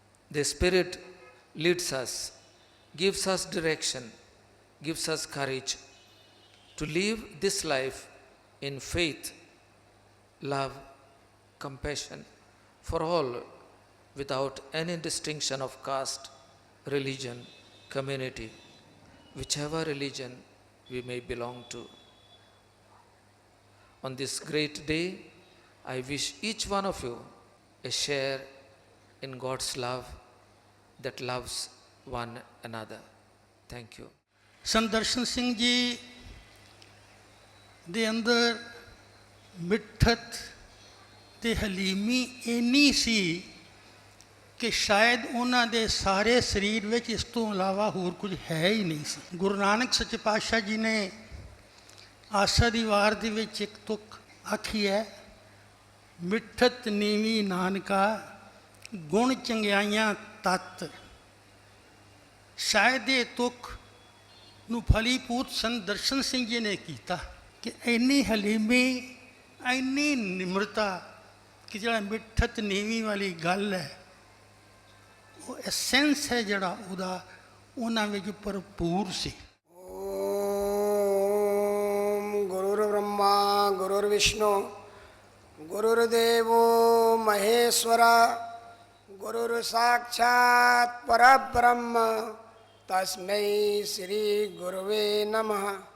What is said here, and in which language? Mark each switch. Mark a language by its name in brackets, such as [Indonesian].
[English] The Spirit leads us, gives us direction, gives us courage to live this life in faith, love, compassion for all without any distinction of caste, religion, community, whichever religion we may belong to. On this great day, I wish each one of you a share in God's love that loves one another. Thank you. [Punjabi] Sant Darshan Singh ji ਦੇ ਅੰਦਰ ਮਿੱਠਤ ਤੇ ਹਲੀਮੀ ਇੰਨੀ ਸੀ ਕਿ ਸ਼ਾਇਦ ਉਹਨਾਂ ਦੇ ਸਾਰੇ ਸਰੀਰ ਵਿੱਚ ਇਸ ਤੋਂ ਇਲਾਵਾ ਹੋਰ ਕੁਝ ਹੈ ਹੀ ਨਹੀਂ ਸੀ। ਗੁਰੂ ਨਾਨਕ ਸੱਚੇ ਪਾਤਸ਼ਾਹ ਜੀ ਨੇ ਆਸਾ ਦੀ ਵਾਰ ਦੇ ਵਿੱਚ ਇੱਕ ਤੁਕ ਆਖੀ ਹੈ, ਮਿੱਠਤ ਨੀਵੀਂ ਨਾਨਕਾ ਗੁਣ ਚੰਗਿਆਈਆਂ ਤਤ। ਸ਼ਾਇਦ ਇਹ ਤੁਕ ਨੂੰ ਫਲੀਭੂਤ ਸੰਤ ਦਰਸ਼ਨ ਸਿੰਘ ਜੀ ਨੇ ਕੀਤਾ ਕਿ ਇੰਨੀ ਹਲੀਮੀ, ਇੰਨੀ ਨਿਮਰਤਾ ਕਿ ਜਿਹੜਾ ਮਿੱਠਤ ਨੀਵੀਂ ਵਾਲੀ ਗੱਲ ਹੈ, ਉਹ ਐਸੈਂਸ ਹੈ ਜਿਹੜਾ ਉਹਦਾ ਉਹਨਾਂ ਵਿੱਚ ਭਰਪੂਰ ਸੀ। [Sanskrit] ॐ गुरुर्ब्रह्मा गुरुर्विष्णु गुरुर्देवो महेश्वरा गुरुर्साक्षात् परब्रह्म तस्मै श्री गुरुवे नमः।